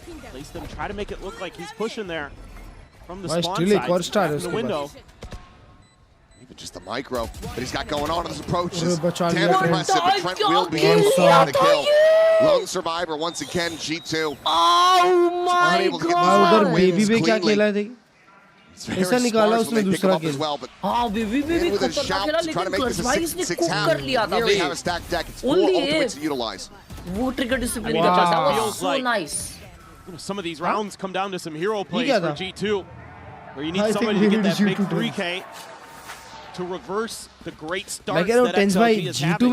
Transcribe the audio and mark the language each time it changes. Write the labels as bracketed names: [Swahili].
[English] Place them, try to make it look like he's pushing there from the spawn side, from the window. Even just the micro that he's got going on in this approach is damn impressive, but Trent will be able to get the kill. Lone survivor once again, G2. Oh my unable to get this [Hindi] Baby Bay क्या खेला थे? ऐसा निकाला उसने दूसरा किल. हाँ Baby Bay खतरनाक खेला लेकिन Klurge भाई इसने कुक कर लिया था. [English] Nearly have a stacked deck. It's 4 ultimates to utilize. [Hindi] वो [English] trigger discipline [Hindi] का था, [English] that was so nice. Some of these rounds come down to some hero plays for G2, where you need somebody to get that big 3K to reverse the great start that XLG is having.